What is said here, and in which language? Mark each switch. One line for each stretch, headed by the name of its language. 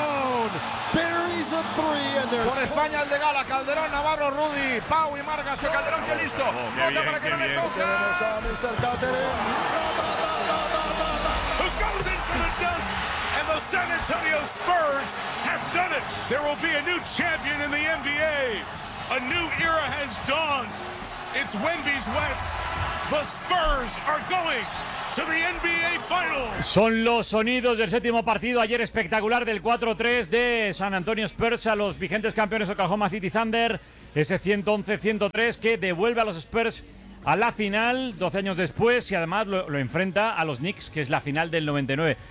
Spanish: Por España el de Gala, Calderón, Navarro, Rudy, Pau y Marga. Se Calderón, que listo.
English: And the San Antonio Spurs have done it. There will be a new champion in the NBA. A new era has dawned. It's Wemby's West. The Spurs are going to the NBA Finals.
Spanish: Son los sonidos del séptimo partido ayer espectacular del 4-3 de San Antonio Spurs a los vigentes campeones Oklahoma City Thunder. Ese 111-103 que devuelve a los Spurs a la final 12 años después y además lo enfrenta a los Knicks, que es la final del 99.